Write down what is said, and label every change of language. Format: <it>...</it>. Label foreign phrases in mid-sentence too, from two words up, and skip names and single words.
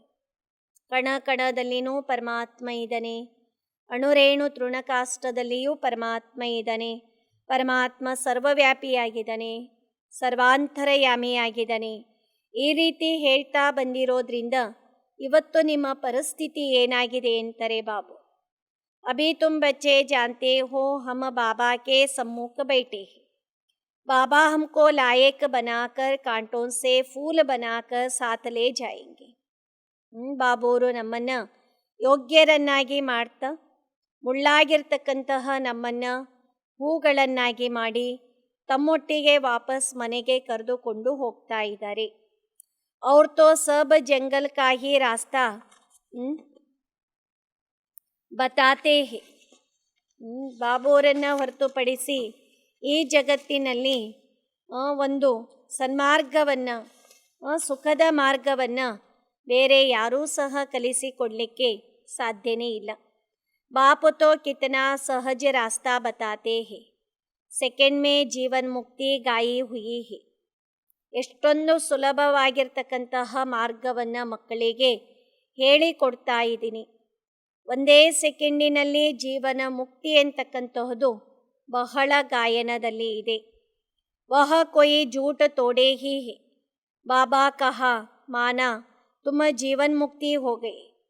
<kn>ಕಣ ಕಣದಲ್ಲಿನೂ ಪರಮಾತ್ಮ ಇದ್ದಾನೆ, ಅಣುರೇಣು ತೃಣಕಾಷ್ಟದಲ್ಲಿಯೂ ಪರಮಾತ್ಮ ಇದ್ದಾನೆ. ಪರಮಾತ್ಮ ಸರ್ವವ್ಯಾಪಿಯಾಗಿದ್ದಾನೆ, ಸರ್ವಾಂತರಯಾಮಿಯಾಗಿದ್ದಾನೆ. ಈ ರೀತಿ ಹೇಳ್ತಾ ಬಂದಿರೋದ್ರಿಂದ ಇವತ್ತು ನಿಮ್ಮ ಪರಿಸ್ಥಿತಿ ಏನಾಗಿದೆ ಅಂತಾರೆ ಬಾಬು.</kn> <hi>अभी तुम बच्चे जानते हो हम बाबा के सम्मुख बैठे हैं। बाबा हमको लायक बनाकर कांटों से फूल बनाकर साथ ले जाएंगे.</hi> <kn>ಬಾಬೋರು ನಮ್ಮನ್ನು ಯೋಗ್ಯರನ್ನಾಗಿ ಮಾಡ್ತಾ ಮುಳ್ಳಾಗಿರ್ತಕ್ಕಂತಹ ನಮ್ಮನ್ನು ಹೂಗಳನ್ನಾಗಿ ಮಾಡಿ ತಮ್ಮೊಟ್ಟಿಗೆ ವಾಪಸ್ ಮನೆಗೆ ಕರೆದುಕೊಂಡು ಹೋಗ್ತಾ ಇದ್ದಾರೆ.</kn> <hi>और तो सब जंगल का ही रास्ता बताते हैं.</hi> <kn>ಬಾಬೋರನ್ನು ಹೊರತುಪಡಿಸಿ ಈ ಜಗತ್ತಿನಲ್ಲಿ ಒಂದು ಸನ್ಮಾರ್ಗವನ್ನು, ಸುಖದ ಮಾರ್ಗವನ್ನು ಬೇರೆ ಯಾರೂ ಸಹ ಕಲಿಸಿಕೊಡಲಿಕ್ಕೆ ಸಾಧ್ಯನೇ ಇಲ್ಲ.</kn> <hi>बाप तो कितना सहज रास्ता बताते हैं, सेकेंड में जीवन मुक्ति गाई हुई है.</hi> <kn>ಎಷ್ಟೊಂದು ಸುಲಭವಾಗಿರ್ತಕ್ಕಂತಹ ಮಾರ್ಗವನ್ನು ಮಕ್ಕಳಿಗೆ ಹೇಳಿಕೊಡ್ತಾ ಇದ್ದೀನಿ. ಒಂದೇ ಸೆಕೆಂಡಿನಲ್ಲಿ ಜೀವನ ಮುಕ್ತಿ ಅಂತಕ್ಕಂತಹದ್ದು ಬಹಳ ಗಾಯನದಲ್ಲಿ ಇದೆ.</kn> <hi>वह कोई झूठ थोड़े ही है, बाबा कहा माना तुम जीवन मुक्ति हो गए.</hi>